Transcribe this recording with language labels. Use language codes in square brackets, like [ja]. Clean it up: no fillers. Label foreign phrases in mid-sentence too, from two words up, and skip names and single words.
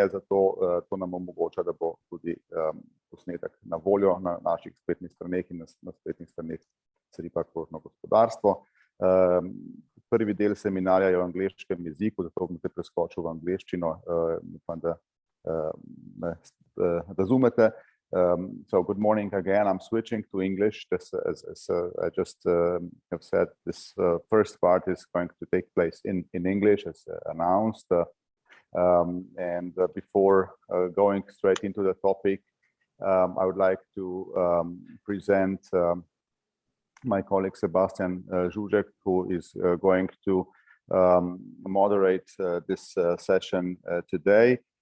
[sl] Zato to nam omogoča, da bo tudi posnetek na voljo na naših spletnih straneh in na spletnih straneh SRIP-a krožno gospodarstvo. Prvi del seminarja je v angleškem jeziku, zato bom te preskočil v angleščino, upam, da me razumete. [en] So good morning again. I'm switching to English. As I just have said, this first part is going to take place in English as announced. Before going straight into the topic, I would like to present my colleague Sebastian Zuzek, who is going to moderate this session today.